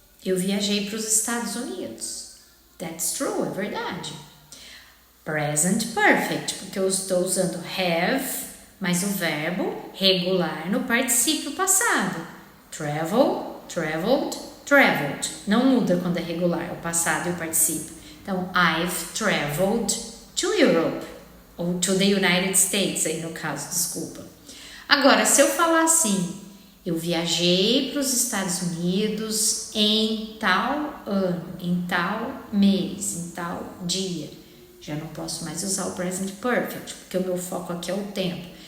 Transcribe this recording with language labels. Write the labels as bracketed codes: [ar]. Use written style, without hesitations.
[pt] Eu viajei para os Estados Unidos. [en] That's true, [pt] é verdade. Present perfect, porque eu estou usando have mais o verbo regular no particípio passado. [en] Travel, traveled, traveled. [pt] Não muda quando é regular, o passado e o particípio. Então, [en] I've traveled to Europe. [pt] Ou [en] to the United States, [pt] aí no caso, desculpa. Agora, se eu falar assim, eu viajei para os Estados Unidos em tal ano, em tal mês, em tal dia. Já não posso mais usar o present perfect, porque o meu foco aqui é o tempo.